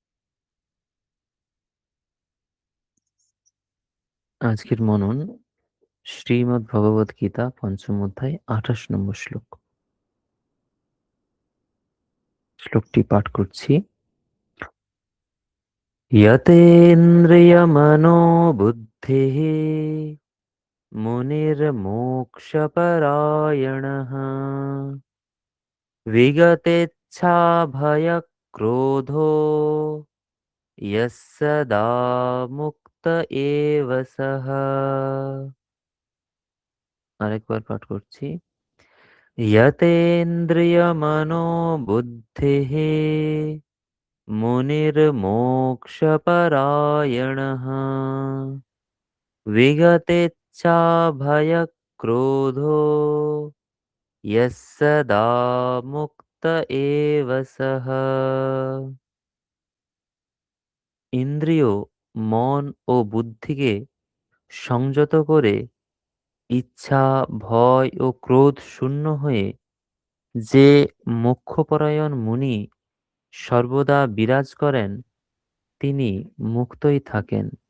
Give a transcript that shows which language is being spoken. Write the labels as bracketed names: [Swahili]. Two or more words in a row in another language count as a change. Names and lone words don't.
[Bangla] আজকের মনন শ্রীমদ্ ভগবদ গীতা পঞ্চম অধ্যায় 28 নম্বর শ্লোক। শ্লোকটি পাঠ করছি। [Sanskrit] यतेन्द्रियमनोबुद्धिः मुनिर्मोक्षपरायणः विगतेच्छाभयक्रोधो यः सदा मुक्त एव सः। [Bangla] আরেকবার পাঠ করছি। [Sanskrit] यतेन्द्रियमनोबुद्धिः मुनिर्मोक्षपरायणः विगतेच्छाभयक्रोधो यः सदा মুক্ত এব সহ। [Bangla] ইন্দ্রিয়, মন ও বুদ্ধিকে সংযত করে ইচ্ছা, ভয় ও ক্রোধ শূন্য হয়ে যে মোক্ষপরায়ণ মুনি সর্বদা বিরাজ করেন, তিনি মুক্তই থাকেন।